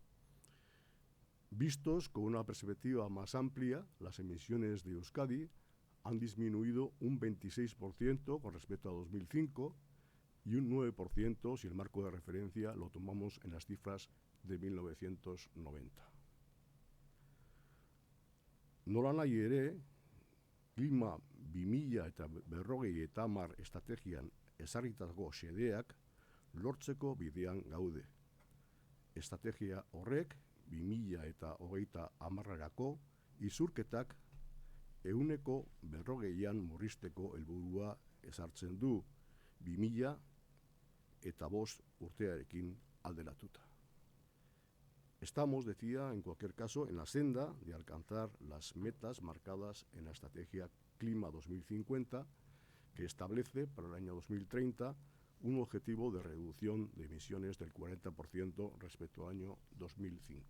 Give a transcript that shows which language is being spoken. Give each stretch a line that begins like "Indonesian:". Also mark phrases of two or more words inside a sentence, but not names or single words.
Spanish: Vistos con una perspectiva más amplia, las emisiones de Euskadi han disminuido un 26% con respecto a 2005 y un 9% si el marco de referencia lo tomamos en las cifras de 1990.
Basque: Nolanahi ere, klima 2050 estrategian ezarritako xedeak lortzeko bidean gaude. Estrategia horrek 2030erako izurketak 40%an murrizteko helburua ezartzen du 2005 urtearekin alderatuta.
Spanish: Estamos, decía, en cualquier caso, en la senda de alcanzar las metas marcadas en la Estrategia Clima 2050, que establece para el año 2030 un objetivo de reducción de emisiones del 40% respecto al año 2005.